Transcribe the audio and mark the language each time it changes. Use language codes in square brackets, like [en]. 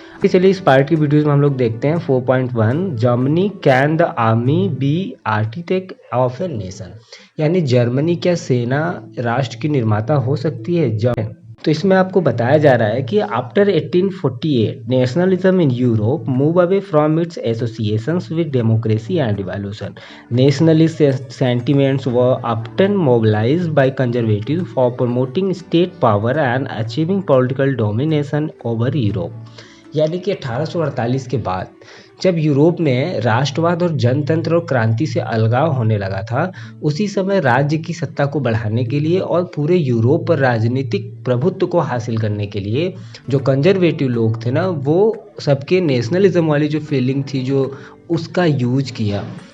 [hi] चलिए इस पार्ट की वीडियोस में हम लोग देखते हैं 4.1 Germany [en] can the army be architect of a nation, [hi] यानी जर्मनी क्या सेना राष्ट्र की निर्माता हो सकती है। तो इसमें आपको बताया जा रहा है कि [en] After 1848 nationalism in Europe move away from its associations with democracy and revolution. Nationalist sentiments were often mobilized by conservatives for promoting state power and achieving political domination over Europe। [hi] यानी कि 1848 के बाद जब यूरोप में राष्ट्रवाद और जनतंत्र और क्रांति से अलगाव होने लगा था, उसी समय राज्य की सत्ता को बढ़ाने के लिए और पूरे यूरोप पर राजनीतिक प्रभुत्व को हासिल करने के लिए जो कंजर्वेटिव लोग थे ना, वो सबके नेशनलिज्म वाली जो फीलिंग थी जो उसका यूज किया।